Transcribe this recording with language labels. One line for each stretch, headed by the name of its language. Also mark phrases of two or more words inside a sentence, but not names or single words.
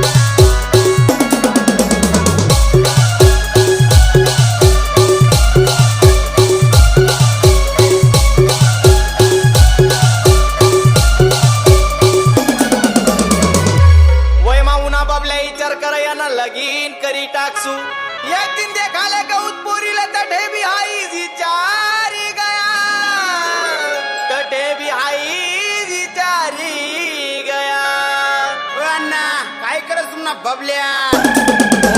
Ahirani: वय माऊना बाबल्या विचार कर याना लगीन करी टाकसू एक दिन देखाले गौत पोरीले तठे भी हाई विचारी गया तठे भी हाई विचारी गया
Marathi: अण्णा काय करत तुम्हाला बबल्या